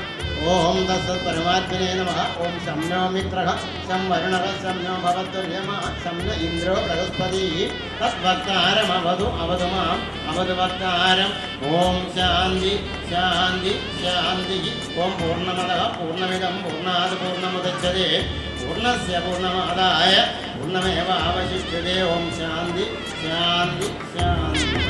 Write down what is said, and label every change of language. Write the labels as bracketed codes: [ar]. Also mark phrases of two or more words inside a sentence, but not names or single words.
[sa] ഓം തസ്സത് പരമാത്മനേ നമഃ. ഓം ശം നോ മിത്രഃ ശം വരുണഃ ശം നോ ഭവതുര്യമഃ ശം ന ഇന്ദ്രോ ബൃഹസ്പതി തദ്വക്താരമവതു അവതു മാം അവതു വക്താരം. ഓം ശാന്തി ശാന്തി ശാന്തി. ഓം പൂർണ്ണമദഃ പൂർണ്ണമിദം പൂർണ്ണാത് പൂർണ്ണമുദച്യതേ പൂർണ്ണസ്യ പൂർണ്ണമാദായ പൂർണ്ണമേവാവശിഷ്യതേ. ഓം ശാന്തി ശാന്തി ശാന്തി.